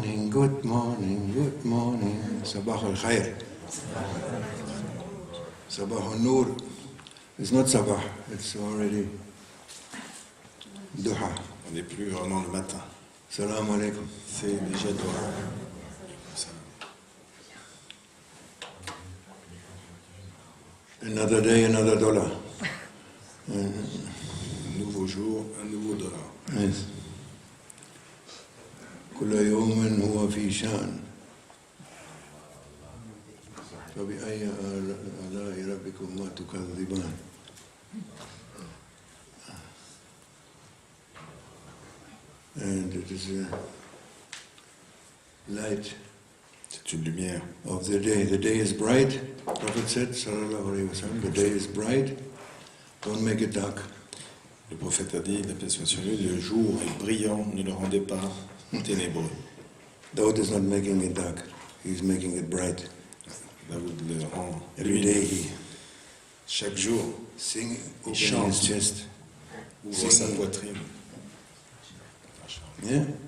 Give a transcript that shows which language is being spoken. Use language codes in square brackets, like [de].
[en] good morning, good morning. [ar] Sabah al-khair. Sabah al-nur. [en] It's not sabah, it's already duha. [fr] On n'est plus vraiment le matin. [ar] Salam alaikum. [fr] C'est déjà Doha. [en] Another day, another dollar. [fr] Un nouveau jour, un nouveau dollar. [en] Yes. [ar] كل يوم هو في شأن فبأي آلاء ربكما تكذبان. [en] And it is a light [fr] C'est une lumière. [en] of the day. The day is bright. Prophet said, sallallahu alayhi wa sallam, the day is bright. Don't make it dark. [fr] Le prophète a dit, la paix soit sur lui, le jour est brillant, ne le rendez pas ténébreux. [en] Daoud is not making it dark. He's making it bright. [fr] Daoud le rend [en] Every day he [fr] chaque jour, [en] sing, open [fr] chante. [en] his chest. [fr] ouvre sa poitrine. [en] Yeah.